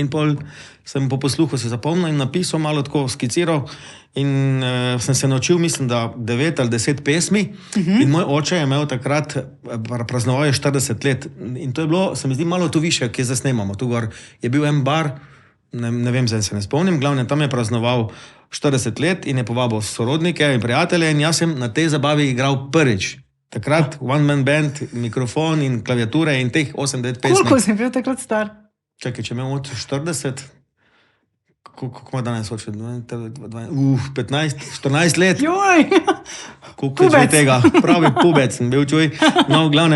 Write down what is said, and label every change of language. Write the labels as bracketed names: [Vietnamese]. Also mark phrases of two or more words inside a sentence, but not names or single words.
[Slovenian] pol sem po posluhu se zapomnil in napisal, malo tako skiciral in sem se naučil, mislim, da 9 ali 10 pesmi in moj oče je imel takrat, praznoval je 40 let in to je bilo, se mi zdi malo to više, kje zdaj snemamo, tu gor je bil en bar, ne vem, zdaj se ne spomnim, glavno tam je praznoval 40 let in je povabil sorodnike in prijatelje in jaz sem na tej zabavi igral prvič. Takrat [English] one-man band, [Slovenian] mikrofon in klaviature in teh 8-9 pesmi. Koliko si bil takrat star? Čakaj, če imel od 40, Koliko ima danes oče? 15, 14 let. Joj! Koliko je tega? Pravi pubec sem bil, čuj. No, v glavnem.